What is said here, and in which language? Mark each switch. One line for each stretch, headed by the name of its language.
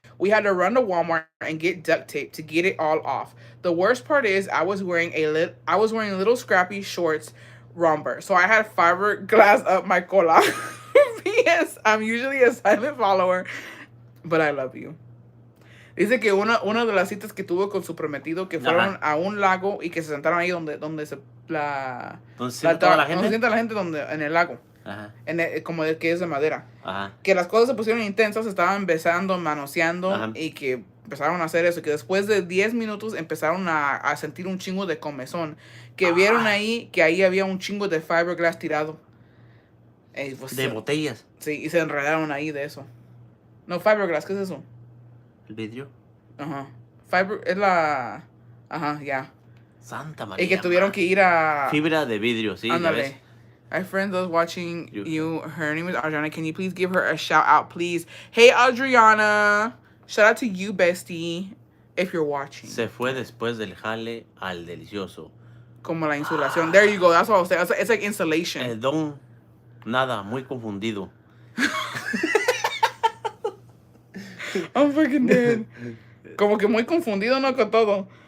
English: We had to run to Walmart and get duct tape to get it all off. The worst part is I was wearing little scrappy shorts romper. So I had fiberglass up my cola. P.S. I'm usually a silent follower, but I love you.
Spanish: Dice que una de las citas que tuvo con su prometido que fueron a un lago y que se sentaron ahí donde se ¿Dónde se sienta la gente? Donde se sienta la gente en el lago. Ajá. Como de que es de madera. Ajá. Que que las cosas se pusieron intensas, estaban besando, manoseando. Ajá. Y que empezaron a hacer eso, que después de 10 minutos empezaron a sentir un chingo de comezón, que vieron ahí que ahí había un chingo de fiberglass tirado. Pues, de botellas. Sí, y se enredaron ahí de eso. No, fiberglass, ¿qué es eso? El vidrio. Ajá. Es la... Ajá, ya. Santa María. Y que tuvieron que ir a... Fibra de vidrio, sí. Ándale.
English: I have friends that's watching you. Her name is Adriana. Can you please give her a shout out, please? Hey, Adriana. Shout out to you, bestie, if you're watching.
Spanish: Se fue después del jale al delicioso. Como la insulación.
English: There you go. That's what I was saying. It's like insulation.
Spanish: El don, nada, muy confundido.
English: I'm fucking dead.
Spanish: Como que muy confundido, ¿no? Con todo.